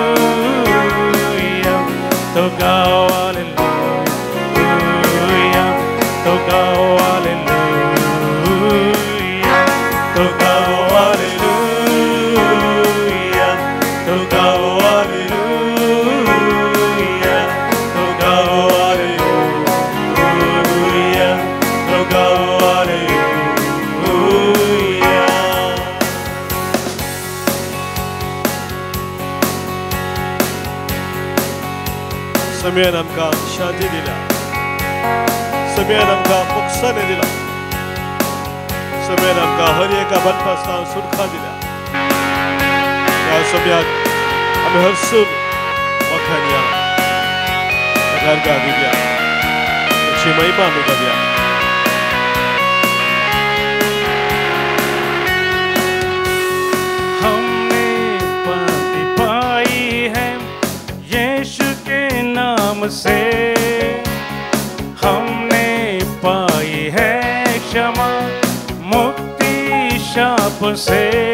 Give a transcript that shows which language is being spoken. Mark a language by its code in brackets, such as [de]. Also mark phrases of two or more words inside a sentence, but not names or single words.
[hi] तो गाओ हालेलुया, तो गाओ हालेलुया, तो गाओ हालेलुया, तो गाओ हालेलुया, तो गाओ हालेलुया, तो गाओ हालेलुया. [kok] सोम्यान आमकां शांती दिला, सोम्यान आमकां मोक्षाने दिला, सोम्यान आमकां हर एका बदपासतान सुटका दिल्या. त्या सोम्याक आमी हरसून वखाणया, ताका दिवया, ताची महिमा आमी गावया. [hi] हमने शांति पाई है यीशु के नाम से, हमने पाई है क्षमा मुक्ति शाप से.